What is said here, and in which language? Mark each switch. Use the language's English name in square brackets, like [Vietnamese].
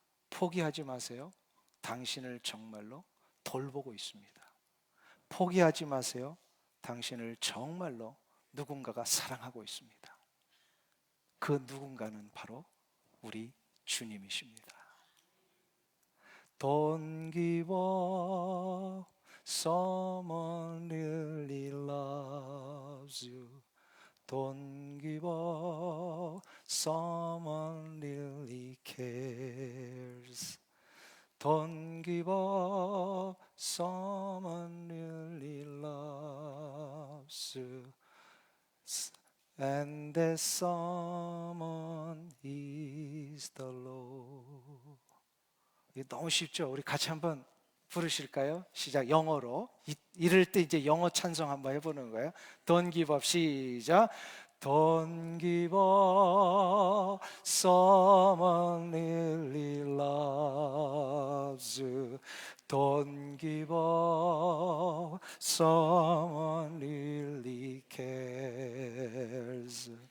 [Korean] 포기하지 마세요. 당신을 정말로 돌보고 있습니다. 포기하지 마세요. 당신을 정말로 누군가가 사랑하고 있습니다. 그 누군가는 바로 우리 주님이십니다. [English] Don't give up, someone really loves you. Don't give up, someone really cares. Don't give up, someone really loves you. And that someone is the Lord. [Korean] 이게 너무 쉽죠? 우리 같이 한번 부르실까요? 시작. 영어로. 이럴 때 이제 영어 찬송 한번 해보는 거예요. [English] Don't give up. [Korean] 시작. [English] Don't give up, someone really loves you. Don't give up, someone really cares.